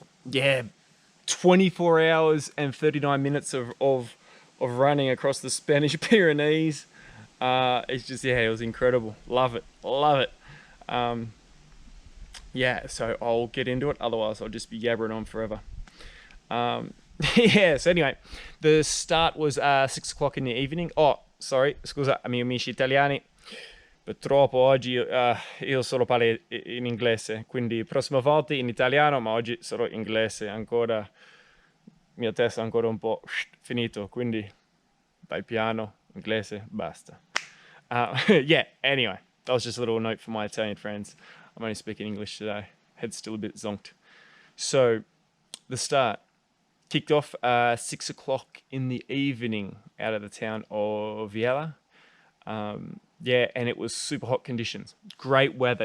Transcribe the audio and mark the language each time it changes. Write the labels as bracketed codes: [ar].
[en] Yeah, 24 hours and 39 minutes of running across the Spanish Pyrenees. It's just, yeah, it was incredible. Love it. Love it. Yeah, so I'll get into it. Otherwise, I'll just be yabbering on forever. Yeah, so anyway, the start was 6 o'clock in the evening. Oh, sorry, [it] scusa, amici italiani. Purtroppo oggi io solo parlo in inglese, quindi prossima volta in italiano, ma oggi solo inglese. Ancora, mia testa ancora un po' finito, quindi vai piano, inglese, basta. [en] Yeah, anyway. That was just a little note for my Italian friends. I'm only speaking English today. Head's still a bit zonked. So, the start kicked off 6 o'clock in the evening out of the town of Viella. Yeah, and it was super hot conditions. Great weather.